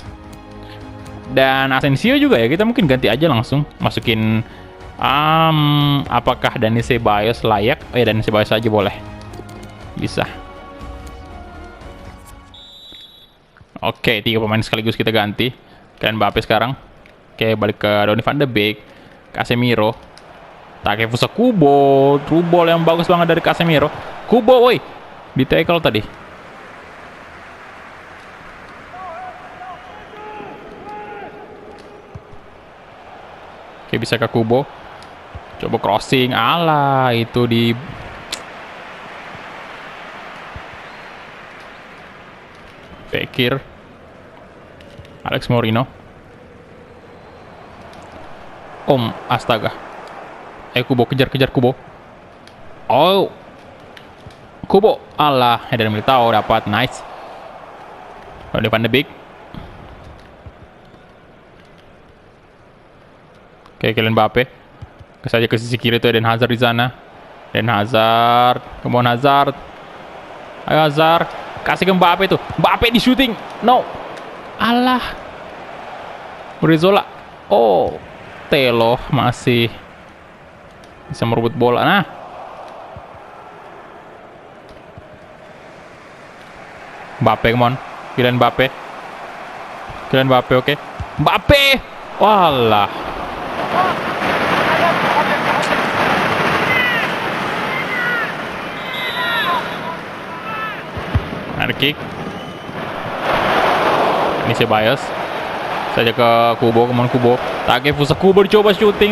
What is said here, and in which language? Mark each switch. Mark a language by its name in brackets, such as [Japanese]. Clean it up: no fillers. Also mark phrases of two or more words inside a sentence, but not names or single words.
[Indonesian] Dan Asensio juga ya, kita mungkin ganti aja langsung. Masukin apakah Dani Ceballos layak? Oh ya, Dani Ceballos aja boleh. Bisa. Oke, 3 pemain sekaligus kita ganti. Kalian Mbappe sekarang. Oke, balik ke Donny van de Beek. Casemiro. Takefusa Kubo. [English] True ball [Indonesian] yang bagus banget dari Casemiro. Kubo, woi. Di tackle tadi. Oke, bisa ke Kubo. Coba crossing. Alah, itu di... Fekir. Alex Moreno. Astaga. Kubo, kejar Kubo. Oh. Kubo. Alah, Eder Militao dapat. Nice. Donny van de Beek. Oke, Kylian Mbappe. Saja ke sisi kiri itu Eden Hazard di sana. Eden Hazard. Kemudian Hazard. Ayo Hazard. Kasih ke Mbappe tuh. Mbappe di shooting. No. Alah. Urizola. Oh. Telo masih bisa merebut bola. Nah. [English] Mbappe, come on. [Indonesian] Kylian Mbappe. Kylian Mbappe, oke. Mbappe. Walah. Ada kick. Ini Ceballos. Saja ke Kubo, kemudian Kubo. Takefusa Kubo dicoba shooting.